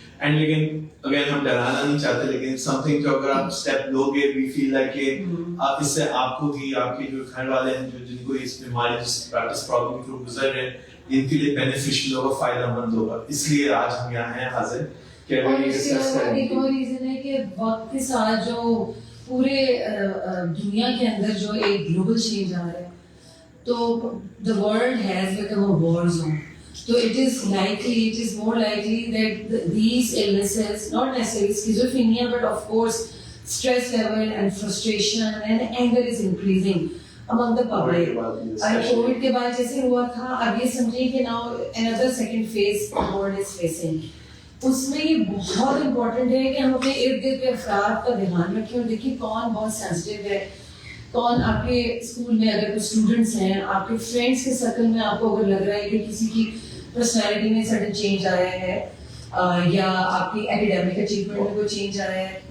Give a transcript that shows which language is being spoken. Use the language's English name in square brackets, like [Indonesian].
[Hindi] And लेकिन अगर हम डराना नहीं चाहते, लेकिन समथिंग जो अगर आप स्टेप लोगे, वी फील लाइक कि आप इससे आपको भी, आपके जो घर वाले हैं जो जिनको इस बीमारी जिस प्रॉब्लम के थ्रू गुजर रहे हैं, इनके लिए बेनिफिशियल होगा, फायदेमंद होगा. इसलिए आज हम यहाँ हैं हाजिर कि और इसके अलावा एक और रीजन है कि वक्त के साथ जो पूरे दुनिया के अंदर जो एक ग्लोबल चेंज आ रहा है, तो [English] the world has become a war zone. So it is more likely that these illnesses, not necessarily schizophrenia, but of course stress level and frustration and anger is increasing among the public. [Hindi] और Covid के बाद जैसे हुआ था, अब ये समझिए कि [English] now another second phase the world is facing. [Hindi] उसमें ये बहुत इम्पोर्टेंट है कि हम अपने इर्द गिर्द के अफराद का ध्यान रखें और देखिए कौन बहुत सेंसिटिव है, कौन आपके स्कूल में अगर कोई स्टूडेंट्स हैं, आपके फ्रेंड्स के सर्कल में आपको अगर लग रहा है कि किसी की पर्सनैलिटी में सडन चेंज आया है, या आपकी एकेडमिक अचीवमेंट में कोई चेंज आया है,